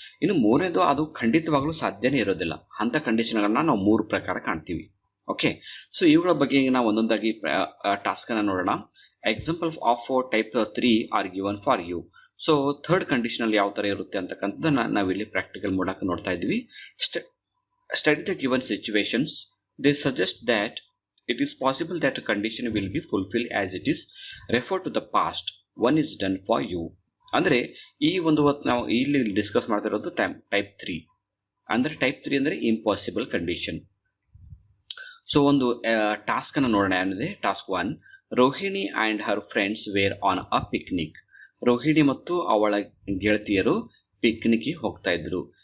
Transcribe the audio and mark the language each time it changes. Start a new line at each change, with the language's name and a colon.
Kannada: ಇನ್ನು 3ನೇದು ಅದು ಖಂಡಿತವಾಗಲೂ ಸಾಧ್ಯನೇ ಇರೋದಿಲ್ಲ. ಅಂಥ ಕಂಡೀಷನ್ಗಳನ್ನ ನಾವು 3 ಪ್ರಕಾರ ಕಾಣ್ತೀವಿ. ಓಕೆ, ಸೊ ಇವುಗಳ ಬಗ್ಗೆ ನಾವು ಒಂದೊಂದಾಗಿ ಟಾಸ್ಕನ್ನು ನೋಡೋಣ.
English: Example of type 3 are given for you.
Kannada: So third ಕಂಡೀಷನಲ್ಲಿ ಯಾವ ಥರ ಇರುತ್ತೆ ಅಂತಕ್ಕಂಥದ್ದನ್ನು ನಾವಿಲ್ಲಿ ಪ್ರಾಕ್ಟಿಕಲ್ ಮಾಡೋಕೆ ನೋಡ್ತಾ ಇದ್ವಿ.
English: Study the given situations. They suggest that it is possible that a condition will be fulfilled as it is referred to the past. One is done for you.
Kannada: ಅಂದರೆ ಈ ಒಂದು ನಾವು ಇಲ್ಲಿ ಡಿಸ್ಕಸ್ ಮಾಡ್ತಾ ಇರೋದು ಟೈಪ್ 3. ಅಂದರೆ ಟೈಪ್ 3 ಅಂದರೆ impossible condition. So ಒಂದು ಟಾಸ್ಕನ್ನು ನೋಡೋಣ. ಏನಿದೆ task 1.
English: Rohini and her friends were on a picnic.
Kannada: Rohini ಮತ್ತು ಅವಳ ಗೆಳತಿಯರು ಪಿಕ್ನಿಕ್ಗೆ ಹೋಗ್ತಾ ಇದ್ರು.